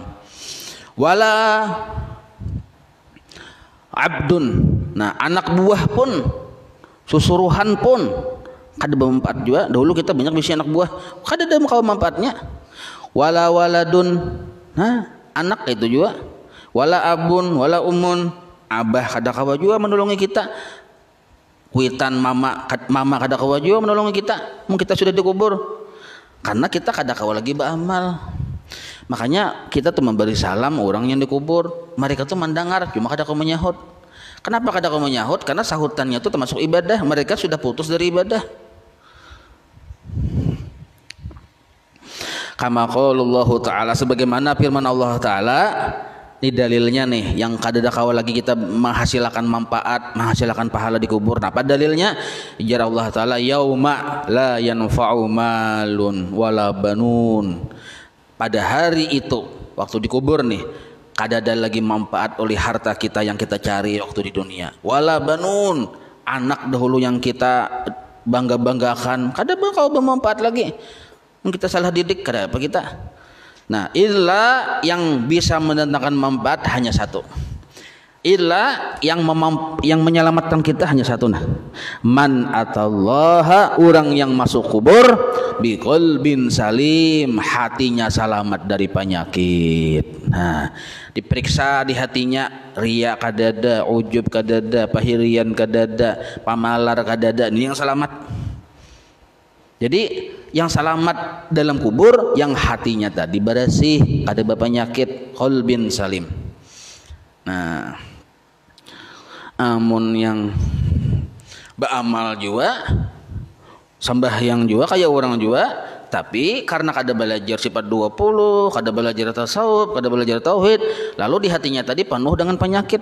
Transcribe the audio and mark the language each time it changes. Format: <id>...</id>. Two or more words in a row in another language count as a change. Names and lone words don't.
<ar>Wala abdun,</ar> <bjn>nah anak buah pun, susuruhan pun kada bermanfaat juga. Dahulu kita banyak bisa anak buah, kada ada kawa manfaatnya.</bjn> <ar>Wala waladun,</ar> <bjn>nah anak itu juga.</bjn> <ar>Wala abun, wala umun,</ar> <bjn>abah kada kawa juga menolongi kita. Kuitan mama kada kawa juga menolongi kita. Mungkin kita sudah dikubur, karena kita kada kawa lagi beramal. Makanya kita tuh memberi salam orang yang dikubur, mereka tuh mendengar cuma kada kau menyahut. Kenapa kada kau menyahut? Karena sahutannya itu termasuk ibadah, mereka sudah putus dari ibadah.</bjn> <ar>Kama qaulullahu ta'ala,</ar> <bjn>sebagaimana firman Allah Ta'ala. Ini dalilnya nih, yang kada kawa lagi kita menghasilkan manfaat, menghasilkan pahala di kubur. Nah, apa dalilnya? Jar Allah Ta'ala,</bjn> <ar>yauma la yanfa'u malun wala banun.</ar> <bjn>Pada hari itu, waktu dikubur nih, kada ada lagi manfaat oleh harta kita yang kita cari waktu di dunia.</bjn> <ar>Wala banun,</ar> <bjn>anak dahulu yang kita bangga-banggakan, kada bakal bermanfaat lagi. Kita salah didik, kada apa kita. Nah, illa yang bisa mendatangkan manfaat hanya satu. Illa yang menyelamatkan kita hanya satu. Nah,</bjn> <ar>man atallaha,</ar> <bjn>orang yang masuk kubur</bjn> <ar>biqalbin salim,</ar> <bjn>hatinya selamat dari penyakit. Nah, diperiksa di hatinya, riya kadada, ujub kadada, pahirian kadada, pamalar kadada, ini yang selamat. Jadi yang selamat dalam kubur yang hatinya tadi bersih, kada penyakit,</bjn> <ar>qalbin salim.</ar> <bjn>Nah, amun yang beramal juga, sembahyang juga kayak orang juga, tapi karena kada belajar sifat 20, kada belajar tasawuf, kada belajar tauhid, lalu di hatinya tadi penuh dengan penyakit.</bjn>